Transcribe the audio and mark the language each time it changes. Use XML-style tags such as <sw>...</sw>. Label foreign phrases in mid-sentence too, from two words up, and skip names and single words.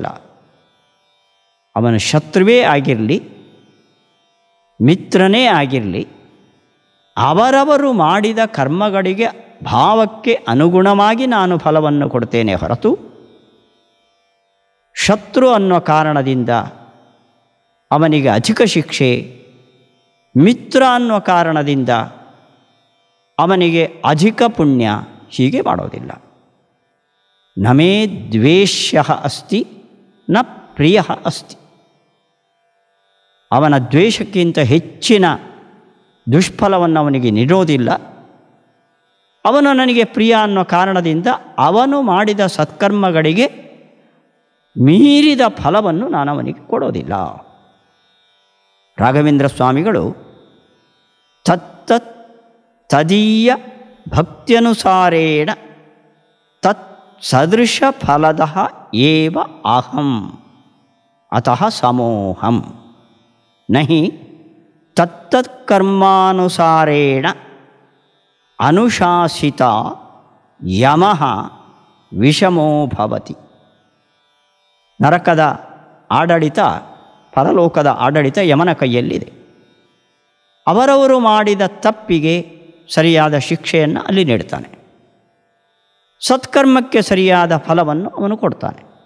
<kn>ಅವನು ಶತ್ರುವೇ ಆಗಿರಲಿ, ಮಿತ್ರನೇ ಆಗಿರಲಿ, ಅವರವರು ಮಾಡಿದ ಕರ್ಮಗಳಿಗೆ ಭಾವಕ್ಕೆ ಅನುಗುಣವಾಗಿ ನಾನು ಫಲವನ್ನು ಕೊಡ್ತೇನೆ ಹೊರತು ಶತ್ರು ಅನ್ನೋ ಕಾರಣದಿಂದ ಅವನಿಗೆ ಅಧಿಕ ಶಿಕ್ಷೆ, ಮಿತ್ರ ಅನ್ನೋ ಕಾರಣದಿಂದ ಅವನಿಗೆ ಅಧಿಕ ಪುಣ್ಯ ಹೀಗೆ ಮಾಡೋದಿಲ್ಲ.</kn> <sa>ನಮೇ ದ್ವೇಷ್ಯ ಅಸ್ತಿ ನ ಪ್ರಿಯ ಅಸ್ತಿ.</sa> <kn>ಅವನ ದ್ವೇಷಕ್ಕಿಂತ ಹೆಚ್ಚಿನ ದುಷ್ಫಲವನ್ನು ಅವನಿಗೆ ನೀಡೋದಿಲ್ಲ. ಅವನು ನನಗೆ ಪ್ರಿಯ ಅನ್ನೋ ಕಾರಣದಿಂದ ಅವನು ಮಾಡಿದ ಸತ್ಕರ್ಮಗಳಿಗೆ ಮೀರಿದ ಫಲವನ್ನು ನಾನು ಅವನಿಗೆ ಕೊಡೋದಿಲ್ಲ.</kn> <sa>ರಾಘವೇಂದ್ರ ಸ್ವಾಮಿಗಳು ತತ್ತತ್ ತದೀಯ ಭಕ್ತ್ಯನುಸಾರೇಣ ತತ್ ಸದೃಶ ಫಲದ ಏವ ಅಹಂ ಅತಃ ಸಮೋಹಂ ನಹಿ ತತ್ತತ್ಕರ್ಮಾನುಸಾರೇಣ ಅನುಶಾಸಿತ ಯಮಃ ವಿಷಮೋ ಭವತಿ.</sa> <kn>ನರಕದ ಆಡಳಿತ, ಪರಲೋಕದ ಆಡಳಿತ ಯಮನ ಕೈಯಲ್ಲಿದೆ. ಅವರವರು ಮಾಡಿದ ತಪ್ಪಿಗೆ ಸರಿಯಾದ ಶಿಕ್ಷೆಯನ್ನು ಅಲ್ಲಿ ನೀಡ್ತಾನೆ. ಸತ್ಕರ್ಮಕ್ಕೆ ಸರಿಯಾದ ಫಲವನ್ನು ಅವನು ಕೊಡ್ತಾನೆ.</kn>